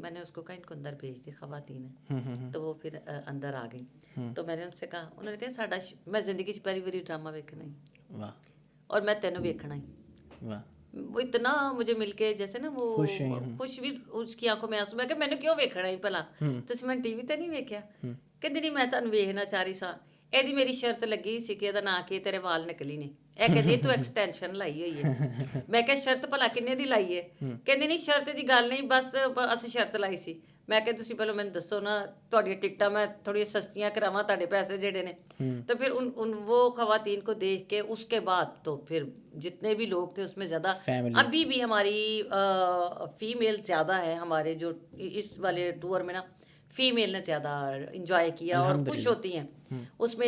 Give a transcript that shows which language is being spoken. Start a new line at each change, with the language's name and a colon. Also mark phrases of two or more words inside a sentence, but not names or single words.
Urdu: میں نے اس کو کہا ان کو اندر بھیج دی خواتین ہیں, تو وہ پھر اندر آ گئی. تو میں نے ان سے کہا, انہوں نے کہا
Punjabi: ساڈا میں زندگی چ پہلی باری ڈرامہ ویکھنا ہی, اور میں تینوں ویکھنا ہی.
Urdu: وہ اتنا مجھے مل کے جیسے نا وہ خوش بھی, اس کی آنکھوں میں آنسو.
Punjabi: میں کہ میں نے کیوں ویکھنا ہی بھلا, تسی میں ٹی وی تے نہیں ویکھیا, کہندی نہیں میں تانوں ویکھنا چاہ رہی سا. ਇਹਦੀ ਮੇਰੀ ਸ਼ਰਤ ਲੱਗੀ ਸੀ ਕਿ ਇਹਦਾ ਨਾਂ ਕੀ ਤੇਰੇ ਵਾਲ ਨਿਕਲੀ ਨੇ, ਇਹ ਕਹਿੰਦੀ ਤੂੰ ਐਕਸਟੈਂਸ਼ਨ ਲਾਈ ਹੋਈ ਹੈ. ਮੈਂ ਕਿਹਾ ਸ਼ਰਤ ਭਲਾ ਕਿੰਨੇ ਦੀ ਲਾਈ ਹੈ, ਕਹਿੰਦੀ ਨਹੀਂ ਸ਼ਰਤ ਦੀ ਗੱਲ ਨਹੀਂ, ਬਸ ਅਸੀਂ ਸ਼ਰਤ ਲਾਈ ਸੀ. ਮੈਂ ਕਿਹਾ ਤੁਸੀਂ ਪਹਿਲਾਂ ਮੈਨੂੰ ਦੱਸੋ ਨਾ, ਤੁਹਾਡੀਆਂ ਟਿਕਟਾਂ ਮੈਂ ਥੋੜ੍ਹੀਆਂ ਸਸਤੀਆਂ ਕਰਾਵਾਂ, ਤੁਹਾਡੇ ਪੈਸੇ ਜਿਹੜੇ ਨੇ.
Urdu: تو پھر ان وہ خواتین کو دیکھ کے اس کے بعد تو پھر جتنے بھی لوگ تھے اس میں زیادہ, ابھی بھی ہماری فیمیل زیادہ ہے ہمارے جو اس والے ٹور میں نا, فیمیل نے زیادہ انجوائے کیا اور خوش ہوتی ہیں اس میں.